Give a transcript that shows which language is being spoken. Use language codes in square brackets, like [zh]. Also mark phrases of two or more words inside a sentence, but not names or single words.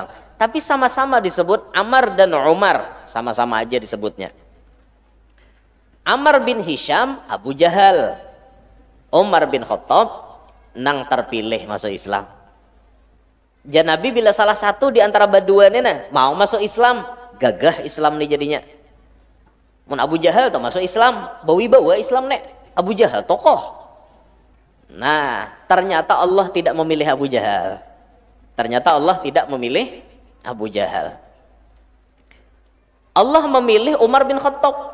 [id] Tapi sama-sama disebut Ammar dan Umar, sama-sama aja disebutnya. [bjn] Ammar bin Hisham Abu Jahal, Umar bin Khattab nang terpilih masuk Islam. Nabi bila salah satu di antara baduannya nah, mau masuk Islam, gagah Islam nih jadinya. Mun Abu Jahal tuh masuk Islam, bawa Islam nek. [id] Abu Jahal tokoh. Nah, ternyata Allah tidak memilih Abu Jahal. Ternyata Allah tidak memilih Abu Jahal. Allah memilih Umar bin Khattab.